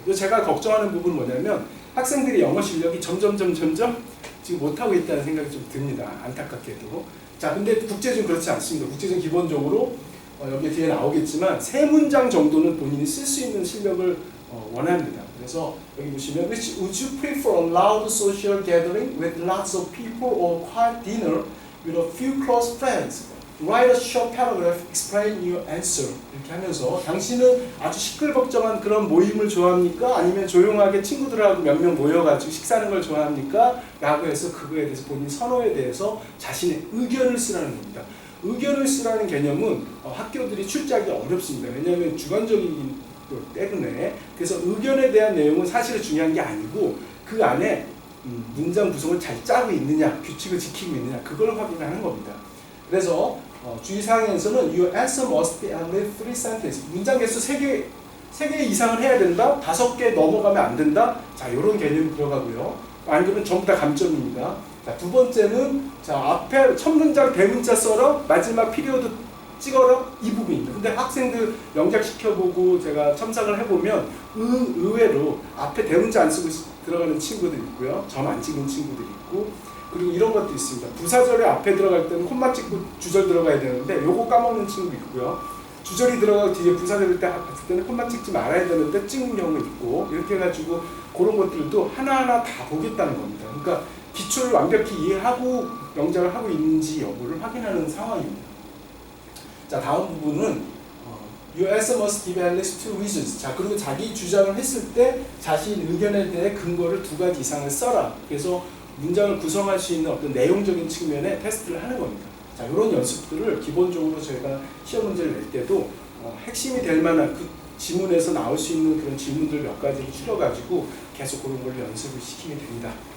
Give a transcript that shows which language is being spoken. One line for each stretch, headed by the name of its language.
Korean: 그래서 제가 걱정하는 부분은 뭐냐면 학생들이 영어 실력이 점점 지금 못하고 있다는 생각이 좀 듭니다. 안타깝게도. 자, 근데 국제중 그렇지 않습니다. 국제중 기본적으로 여기 뒤에 나오겠지만 세 문장 정도는 본인이 쓸 수 있는 실력을 원합니다. 그래서 여기 보시면
English: Which would you prefer a loud social gathering with lots of people or quiet dinner with a few close friends? Write a short paragraph, explain your answer.
Korean: 이렇게 하면서 당신은 아주 시끌벅적한 그런 모임을 좋아합니까? 아니면 조용하게 친구들하고 몇 명 모여가지고 식사하는 걸 좋아합니까? 라고 해서 그거에 대해서 본인 선호에 대해서 자신의 의견을 쓰라는 겁니다. 의견을 쓰라는 개념은 학교들이 출제하기 어렵습니다. 왜냐하면 주관적이기 때문에. 그래서 의견에 대한 내용은 사실은 중요한 게 아니고 그 안에 문장 구성을 잘 짜고 있느냐, 규칙을 지키고 있느냐 그걸 확인하는 겁니다. 그래서 주의사항에서는
English: Your answer must be at least 3 sentences.
Korean: 문장 개수 3개 이상을 해야 된다. 5개 넘어가면 안 된다. 자, 이런 개념이 들어가고요. 아니면 전부 다 감점입니다. 자, 두 번째는 자, 앞에 첫 문장 대문자 써라. 마지막 피리어드 찍어라 이 부분입니다. 근데 학생들 영작 시켜보고 제가 첨삭을 해보면 의외로 앞에 대문자 안 쓰고 들어가는 친구들 있고요, 점 안 찍는 친구들 있고, 그리고 이런 것도 있습니다. 부사절에 앞에 들어갈 때는 콤마 찍고 주절 들어가야 되는데 요거 까먹는 친구 있고요, 주절이 들어가고 뒤에 부사절 때 봤을 때는 콤마 찍지 말아야 되는데 찍는 경우 있고, 이렇게 해가지고 그런 것들도 하나하나 다 보겠다는 겁니다. 그러니까 기초를 완벽히 이해하고 영작을 하고 있는지 여부를 확인하는 상황입니다. 자, 다음 부분은
English: Your essay must give at least 2 reasons.
Korean: 자, 그리고 자기 주장을 했을 때 자신 의견에 대해 근거를 2가지 이상을 써라. 그래서 문장을 구성할 수 있는 어떤 내용적인 측면의 테스트를 하는 겁니다. 자, 이런 연습들을 기본적으로 저희가 시험 문제를 낼 때도 핵심이 될 만한 그 지문에서 나올 수 있는 그런 질문들 몇 가지를 추려가지고 계속 그런 걸 연습을 시키게 됩니다.